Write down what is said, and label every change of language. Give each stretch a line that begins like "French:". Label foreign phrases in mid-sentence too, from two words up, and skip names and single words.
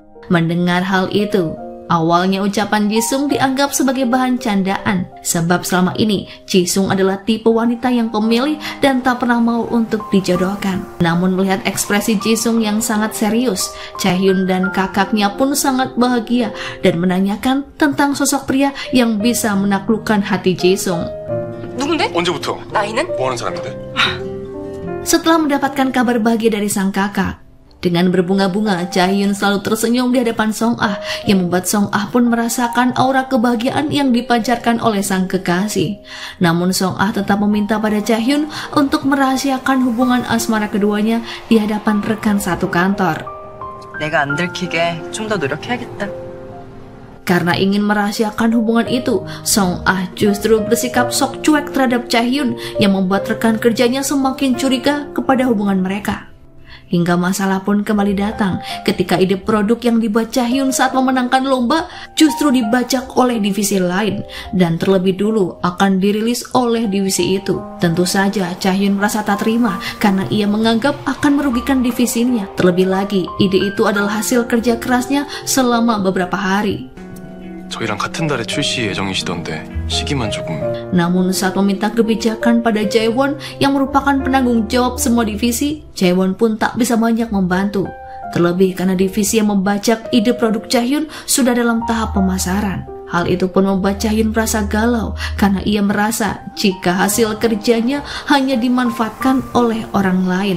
Indonesian: Mendengar hal itu, awalnya ucapan Jisung dianggap sebagai bahan candaan, sebab selama ini Jisung adalah tipe wanita yang pemilih dan tak pernah mau untuk dijodohkan. Namun melihat ekspresi Jisung yang sangat serius, Chahyun dan kakaknya pun sangat bahagia dan menanyakan tentang sosok pria yang bisa menaklukkan hati Jisung.
Korean: 누군데? 언제부터? 나이는? 뭐 하는 사람인데?
Indonesian: Setelah mendapatkan kabar bahagia dari sang kakak, dengan berbunga-bunga, Chahyun selalu tersenyum di hadapan Song Ah, yang membuat Song Ah pun merasakan aura kebahagiaan yang dipancarkan oleh sang kekasih. Namun Song Ah tetap meminta pada Chahyun untuk merahasiakan hubungan asmara keduanya di hadapan rekan satu kantor.
Korean: 내가 안 들키게 좀 더 노력해야겠다.
Indonesian: Karena ingin merahasiakan hubungan itu, Song Ah justru bersikap sok cuek terhadap Chahyun yang membuat rekan kerjanya semakin curiga kepada hubungan mereka. Hingga masalah pun kembali datang ketika ide produk yang dibuat Chahyun saat memenangkan lomba justru dibajak oleh divisi lain dan terlebih dulu akan dirilis oleh divisi itu. Tentu saja Chahyun merasa tak terima karena ia menganggap akan merugikan divisinya. Terlebih lagi, ide itu adalah hasil kerja kerasnya selama beberapa hari.
Korean: 저희랑 같은 달에 출시 예정이시던데 시기만 조금.
Indonesian: Namun saat meminta kebijakan pada Jaewon yang merupakan penanggung jawab semua divisi, Jaewon pun tak bisa banyak membantu. Terlebih karena divisi yang membajak ide produk Chahyun sudah dalam tahap pemasaran. Hal itu pun membuat Chahyun merasa galau karena ia merasa jika hasil kerjanya hanya dimanfaatkan oleh orang lain.